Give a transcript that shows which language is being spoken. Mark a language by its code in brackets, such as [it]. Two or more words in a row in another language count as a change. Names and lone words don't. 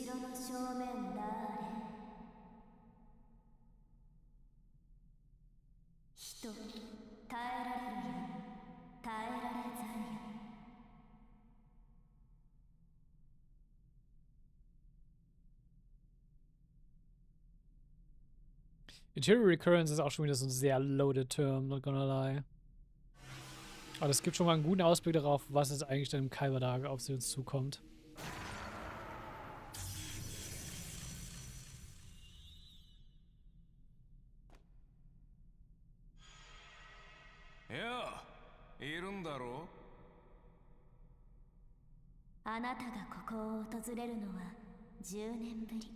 [ja] 後ろの正面だれ、人耐えられるや耐えられざるや。 [de] Eternal Recurrence ist auch schon wieder so ein sehr loaded Term, [en] not gonna lie. [de] Aber es gibt schon mal einen guten Ausblick darauf, was jetzt eigentlich dann im Calvard Arc auf sie uns zukommt. Ja, [ja] いるんだろう。あなたがここを訪れるのは10年ぶり。